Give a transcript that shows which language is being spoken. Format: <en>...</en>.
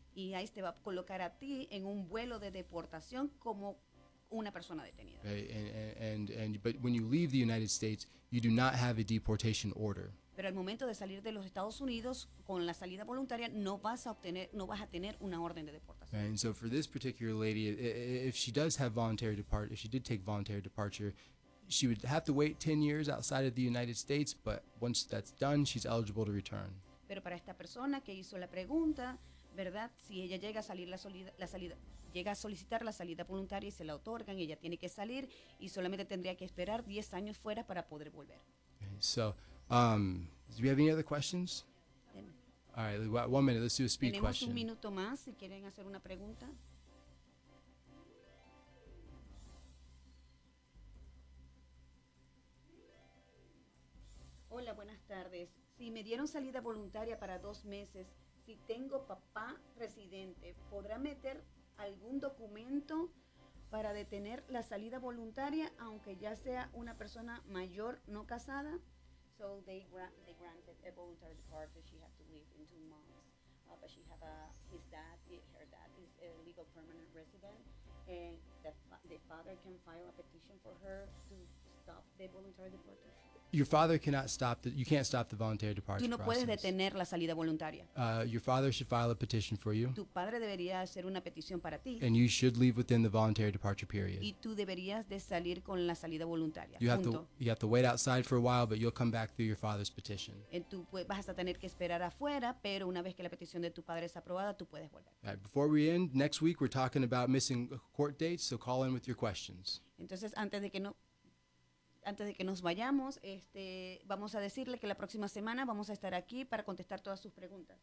<es>Y ICE te va a colocar a ti en un vuelo de deportación como una persona detenida.</es> <en>But when you leave the United States, you do not have a deportation order.</en> <es>Pero al momento de salir de los Estados Unidos con la salida voluntaria no vas a tener una orden de deportación.</es> <en>And so for this particular lady, if she does have voluntary departure, if she did take voluntary departure, she would have to wait 10 years outside of the United States, but once that's done, she's eligible to return.</en> <es>Pero para esta persona que hizo la pregunta, ¿verdad? Si ella llega a salir llega a solicitar la salida voluntaria y se la otorgan, ella tiene que salir y solamente tendría que esperar 10 años fuera para poder volver.</es> <en>Okay, so, do we have any other questions? All right, 1 minute, let's do a speed question.</en> <es>Tenemos un minuto más si quieren hacer una pregunta. Hola, buenas tardes. Si me dieron salida voluntaria para 2 meses, si tengo papá residente, ¿podrá meter algún documento para detener la salida voluntaria, aunque ya sea una persona mayor no casada?</es> <en>So they granted a voluntary departure. She had to leave in 2 months, but she have her dad is a legal permanent resident, and the father can file a petition for her to stop the voluntary departure. Your father cannot stop the. You can't stop the voluntary departure.</en> <es>Tú no puedes detener la salida voluntaria.</es> <en>Your father should file a petition for you.</en> <es>Tu padre debería hacer una petición para ti.</es> <en>And you should leave within the voluntary departure period.</en> <es>Y tú deberías de salir con la salida voluntaria.</es> <en>You have to wait outside for a while, but you'll come back through your father's petition.</en> <es>Y tú vas a tener que esperar afuera, pero una vez que la petición de tu padre es aprobada, tú puedes volver.</es> <en>All right, before we end, next week we're talking about missing court dates, so call in with your questions.</en> <es>Entonces, antes de que nos vayamos, vamos a decirle que la próxima semana vamos a estar aquí para contestar todas sus preguntas.</es>